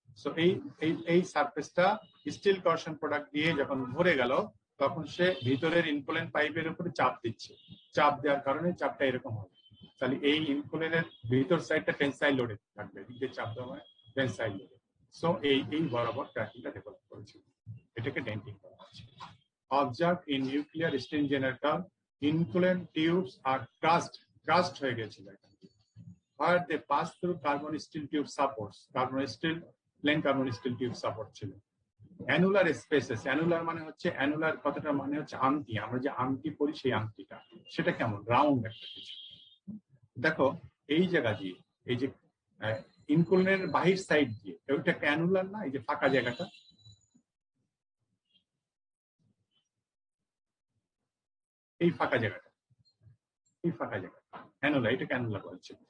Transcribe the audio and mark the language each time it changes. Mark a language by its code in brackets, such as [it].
[bn] So এই সারফেসটা still করেশন product দিয়ে যখন ভরে গেল, তখন সে ভিতরের ইনকুলেন্ট পাইপের উপরে চাপ দিচ্ছে, চাপ দেওয়ার কারণে চাপটা এরকম হবে। তাহলে এই ইনকুলেন্টের ভিতর সাইডটা টেনসাইল লোডে থাকবে, এদিকে চাপ দেওয়া হয় টেনসাইল লোডে। সো এই বরাবর ক্র্যাকিংটা ডেভেলপ করেছে, এটাকে ডেন্টিং বলা হচ্ছে। [en] Observed in nuclear steam generator, inculant tubes are crushed [bn] হয়ে গেছিল [en] where they pass through carbon steel tube supports, plain carbon steel tube support ছিল। [bn] অ্যানুলার স্পেসেস, অ্যানুলার মানে হচ্ছে, অ্যানুলার কথাটার মানে হচ্ছে আংটি, আমরা যে আংটি পরি সেই আংটিটা, সেটা কেমন রাউন্ড একটা কিছু। দেখো এই জায়গা দিয়ে, এই যে ইনকুলেন্টের বাহির সাইড দিয়ে, ওইটা একটা অ্যানুলার না? এই যে ফাঁকা জায়গাটা, এই ফাঁকা জায়গাটা, এই ফাঁকা জায়গা অ্যানুলা, এটাকে অ্যানুলা বলছে।